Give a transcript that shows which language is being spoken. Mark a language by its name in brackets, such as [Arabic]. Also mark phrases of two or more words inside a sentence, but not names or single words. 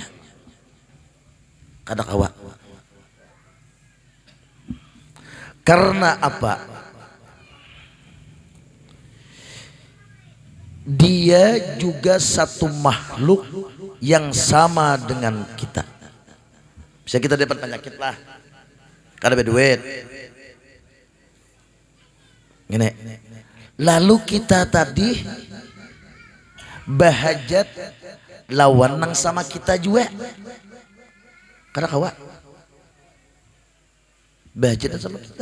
[Banjar] Kada kawa. Karena apa? [Indonesian] Dia juga satu makhluk yang sama dengan kita. Bisa kita dapat penyakit lah. [Banjar] Kada berduit. Gini. Lalu kita tadi bahajat lawan nang sama kita juga. Karena kawa bahajat sama kita.